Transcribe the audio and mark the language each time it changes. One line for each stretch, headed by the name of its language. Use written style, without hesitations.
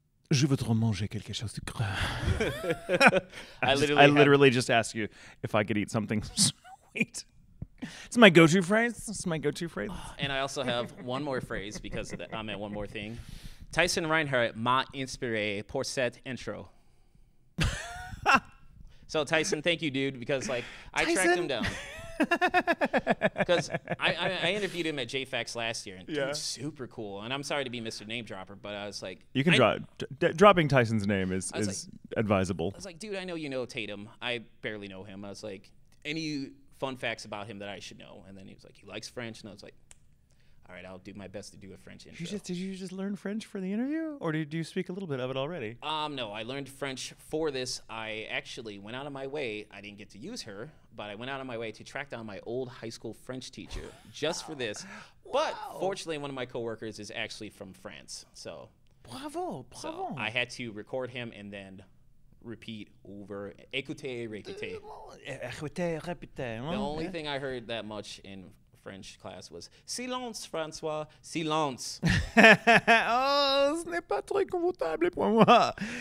French: Je voudrais manger quelque chose de gras.
English: I literally just asked you if I could eat something sweet. It's my go-to phrase. And I also have one more phrase because of that. I meant one more thing.
French: Tyson Reinhardt m'a inspiré pour cette intro.
English: So Tyson, thank you, dude, because like I tracked him down. Because I interviewed him at JAFAX last year, and dude's super cool. And I'm sorry to be Mr. Name Dropper, but I was like, you can dropping Tyson's name is advisable. I was like, dude, I know you know Tatum. I barely know him. I was like, any fun facts about him that I should know? And then he was like, he likes French, and I was like, all right, I'll do my best to do a French intro. Did you just learn French for the interview, or did you speak a little bit of it already? No, I learned French for this. I actually went out of my way. I didn't get to use her, but I went out of my way to track down my old high school French teacher just for this. But fortunately, one of my coworkers is actually from France, so bravo. So I had to record him and then repeat over.
French: Écoutez, répétez. Répétez.
English: The only thing I heard that much in French class was silence, François, silence.
French: Oh, ce n'est pas très confortable pour moi.